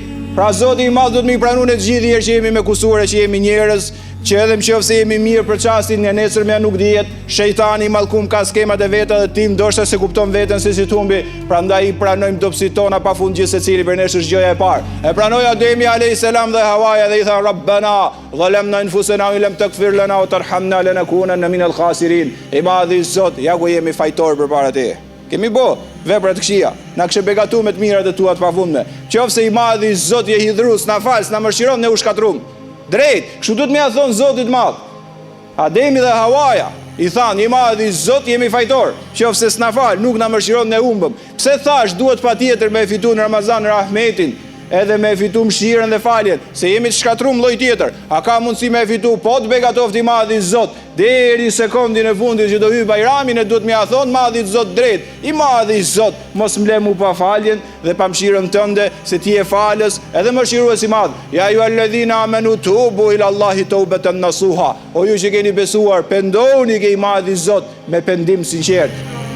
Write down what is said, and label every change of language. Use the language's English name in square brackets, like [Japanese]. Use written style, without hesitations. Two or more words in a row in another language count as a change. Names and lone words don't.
[Albanian] Pra Zoti i Madh do të më pranojë të gjithë herë që jemi me kusure, që jemi njerëz, që edhe nëse jemi mirë për çastin, ne nesër më nuk dihet, shejtani i mallkum ka skemat e veta dhe ti ndoshta se kupton veten se si tumbi, prandaj i pranojmë dobësit tona pafund gjithë secili për nesh është gjëja e parë. E pranoi Ademi [Arabic] عليه السلام [Albanian] dhe Hawaja dhe i tha [Arabic] ربنا ظلمنا أنفسنا ولم تغفر لنا وترحمنا لنكونن من الخاسرين. [Albanian] I madhi Zot, ja ku jemi fajtor përpara teje. Kemi bo vepra të këqija, na kishe begatu me të mirat e tua të pafundme. Qofse i madhi Zot je hidhrus, na fals, na mëshiron, ne u shkatrum. Drejt, kështu duhet me ja thonë Zotit madh. Ademi dhe Hawaja i thanë, i madhi Zot jemi fajtor, qofse s'na fal, nuk na mëshiron, ne humbëm. Pse thash duhet patjetër me fitu në Ramazan rahmetin, edhe me fitu mëshirën dhe faljen, se jemi të shkatrum lloj tjetër. A ka mundësi me fitu, po të begatoft i madhi Zot, deri sekondin e fundit që do hyj Bajramin e duhet me ja thonë madhit Zot drejt, i madhi Zot, mos mble mu pa faljen dhe pa mëshirën tënde, se ti e falës edhe mëshirues i madh. [Arabic] يا أيها الذين آمنوا توبوا إلى الله توبة نصوحا. [Albanian] O ju që keni besuar, pendoni ke i madhi Zot me pendim sinqert.